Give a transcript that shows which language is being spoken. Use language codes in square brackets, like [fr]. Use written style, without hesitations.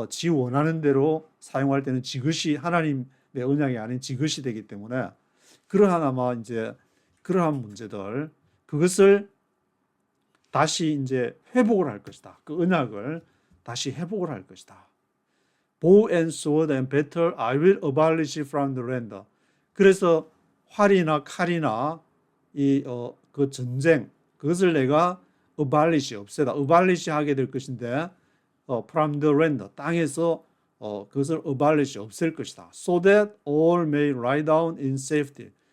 [ko] 원하는 대로 사용할 때는 지것이 하나님의 언약이 아닌 지것이 되기 때문에, 그러한 아마 이제 그러한 문제들, 그것을 다시 이제 회복을 할 것이다. 그 언약을 다시 회복을 할 것이다. [en] Bow and sword and battle I will abolish from the land. [ko] 그래서 활이나 칼이나 그 전쟁, 그것을 내가 abolish, 없애다, abolish 하게 될 것인데, [en] from the land, [ko] 땅에서 그것을 abolish, 없앨 것이다. [en] So that all may lie down in safety.